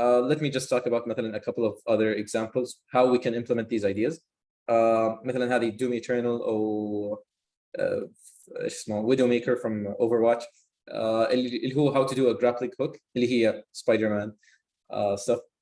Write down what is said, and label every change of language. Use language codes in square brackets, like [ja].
[en] Let me just talk about مثلا a couple of other examples how we can implement these ideas. [ar] مثلا هذه Doom Eternal أو ايش اسمه Widowmaker from Overwatch. اللي هو [en] how to do a grappling hook [ar] اللي هي [en] Spider-Man stuff.